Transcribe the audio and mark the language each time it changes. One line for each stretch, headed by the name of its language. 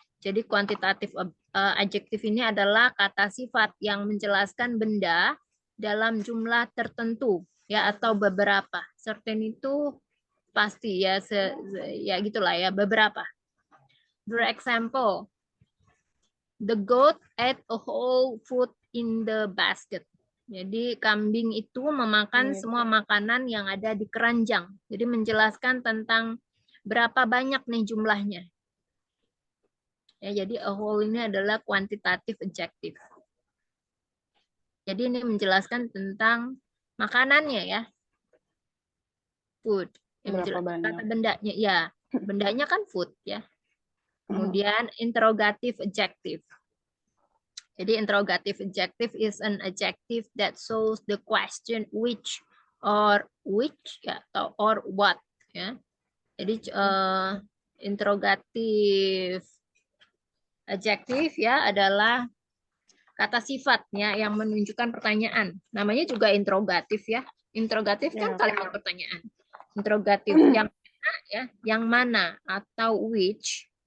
Indonesian: Jadi kuantitatif adjektif ini adalah kata sifat yang menjelaskan benda dalam jumlah tertentu ya atau beberapa. Certain itu pasti ya ya gitulah ya beberapa.
English: For example, the goat ate a whole food in the basket.
Indonesian: Jadi kambing itu memakan semua makanan yang ada di keranjang. Jadi menjelaskan tentang berapa banyak nih jumlahnya. Ya, jadi
English: a whole
Indonesian: ini adalah quantitative adjective. Jadi ini menjelaskan tentang makanannya ya. Food. Kata bendanya ya. Bendanya kan food ya. Kemudian interrogative adjective.
English: Jadi interrogative adjective is an adjective that shows the question which or which
Indonesian: ya atau
English: or what ya.
Indonesian: Jadi interrogative adjective ya adalah kata sifatnya yang menunjukkan pertanyaan. Namanya juga interrogatif ya. Interrogatif kan kalimat pertanyaan. Interrogatif yang mana ya, yang mana atau which.